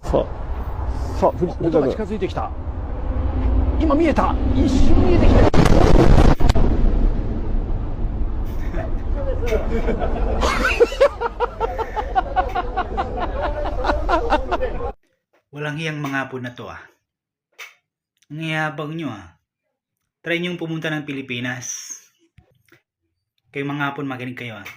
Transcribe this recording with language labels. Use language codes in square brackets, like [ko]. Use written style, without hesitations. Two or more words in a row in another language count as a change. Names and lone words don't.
[ja] さあ、藤音が田君。近づいてきた。今見えた。一瞬見えてきた。 [tl] Walang hiyang mga hapon na to ah. Ang yabang nyo ah. Try nyo pumunta ng Pilipinas. Kayong mga hapon makinig kayo ah.